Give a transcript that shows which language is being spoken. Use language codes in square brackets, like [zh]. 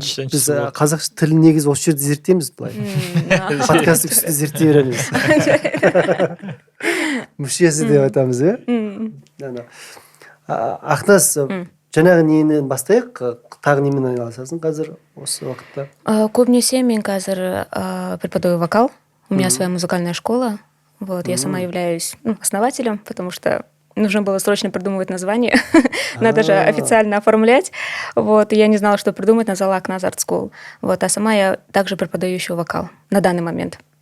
[kk] Біз қазақша тілін негізі осы жерде зерттейміз былай. Подкасттың үстінде зерттей береміз. Мүшесі деп айтамыз, Ақназ, жаңағы нені бастайық? Тағы немен айналысасың қазір осы уақытта? Көбінесе мен қазір [ru] преподаю вокал. У меня своя музыкальная школа. Вот, я сама являюсь основателем, потому что нужно было срочно придумывать название. Надо же официально оформлять. Вот, и я не знала, что придумать, назвала Ақназ Art School. Вот, а сама я также преподаю еще вокал на данный момент.